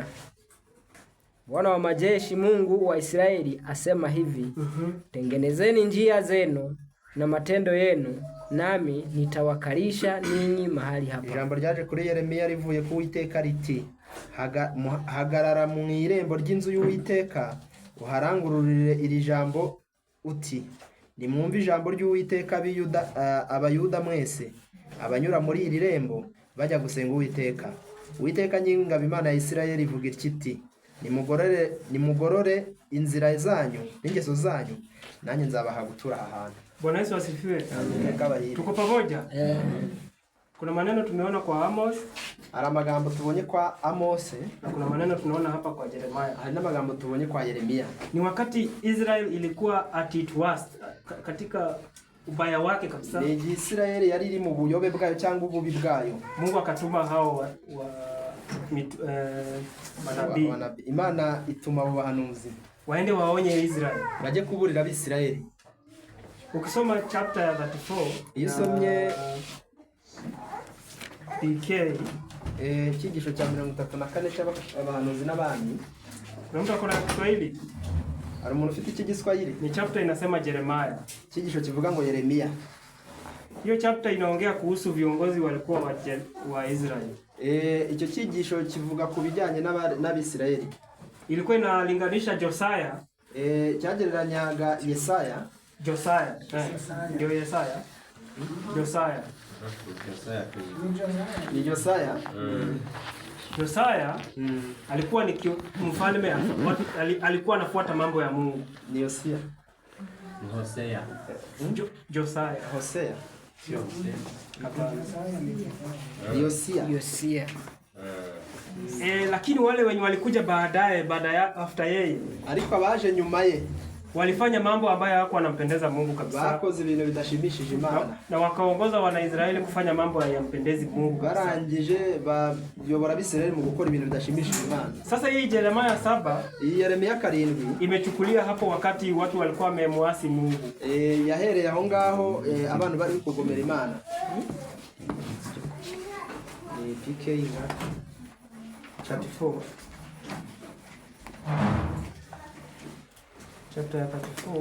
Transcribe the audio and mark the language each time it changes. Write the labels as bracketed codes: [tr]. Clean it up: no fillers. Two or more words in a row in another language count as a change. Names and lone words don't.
[sw] Bwana wa majeshi, Mungu wa Israeli asema hivi, tengenezeni njia zenu na matendo yenu, nami nitawakalisha ninyi mahali hapa. [rw] Ijambo ryaje kuri Yeremiya rivuye ku Uwiteka riti, hagarara mu irembo ry'inzu y'Uwiteka, uharangururire iri jambo uti, nimwumve ijambo ry'Uwiteka abayuda mwese abanyura muri iri rembo bajya gusenga Uwiteka. Uwiteka nyingabo Imana ya Isirayeli ivuga iti, nimugorore inzira zanyu n'ingeso zanyu, nanjye nzabaha gutura ahantu. [sw] Bwana Yesu asifiwe. Tuko pamoja? Kuna maneno tumeona kwa Amos, [rw] hari magambo tubonye kwa Amos, [sw] na kuna maneno tunaona hapa kwa Yeremia. [rw] hari n'amagambo tubonye kwa Yeremiya. [sw] Ni wakati Israel ilikuwa [en] at its worst, [sw] katika ubaya wake kabisa. [rw] Ni Israeli yari iri mu buyobe bwayo cyangwa ububi bwayo. [sw] Mungu akatuma hao manabii. [rw] Imana ituma abo bahanuzi [sw] waende waonye Israel, [rw] baje kuburira Abisirayeli. [sw] Ukisoma chapter ya 34, [rw] isomye PK kigisho cha 34 cy'abahanuzi n'abami. [sw] Kuna mtu akona Kiswahili? [rw] Hari umuntu ufite iki Giswahili? [sw] Ni chapter inasema Yeremia. [rw] Kigisho kivuga ngo Yeremiya. [sw] Hiyo chapter inaongea kuhusu viongozi walikuwa wa Israel. [rw] Icyo kigisho kivuga ku bijyanye n'Abisirayeli. [sw] Ilikuwa inalinganisha Josiah, [rw] cyagereranyaga Yesaya. [sw] Josiah. Ndio Yesaya. Josiah. Ni Josiah. Josiah alikuwa ni mfalme, alikuwa anafuata mambo ya Mungu. [rw] Ni Yosia. Hosea. Josiah. Hosea. Yosia. [sw] Lakini wale wenye walikuja baada ya after yeye, [rw] ariko abaje nyuma ye [sw] walifanya mambo ambayo hayakuwa wanampendeza Mungu kabisa. [rw] Bakoze ibintu bidashimishije Imana. [sw] Na wakaongoza Wanaisraeli kufanya mambo yampendezi Mungu. [rw] Barangije bayobora Abisirayeli mu gukora ibintu bidashimishije Imana. [sw] Sasa hii Yeremia 7, [rw] iyi Yeremiya 7 [sw] imechukulia hapo wakati watu walikuwa wamemwasi Mungu. [rw] Yahereye aho ngaho abantu bari kugomera Imana. [sw] PK na chapter 4. Chapter 34,